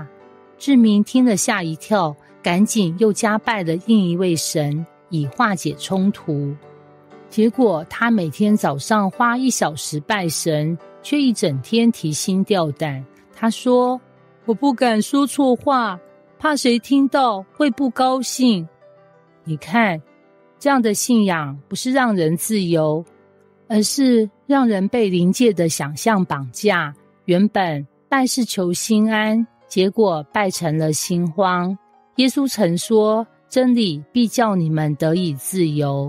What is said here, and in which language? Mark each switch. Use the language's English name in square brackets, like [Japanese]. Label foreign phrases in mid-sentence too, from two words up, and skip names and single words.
[Chinese] 志明聽了嚇一跳，趕緊又加拜了另一位神，以化解衝突。結果他每天早上花1小時拜神，卻一整天提心吊膽。他說：“我不敢說錯話，怕誰聽到會不高興。” 你看，這樣的信仰不是讓人自由，而是讓人被靈界的想象綁架。原本拜是求心安，結果拜成了心慌。耶穌曾說，真理必叫你們得以自由。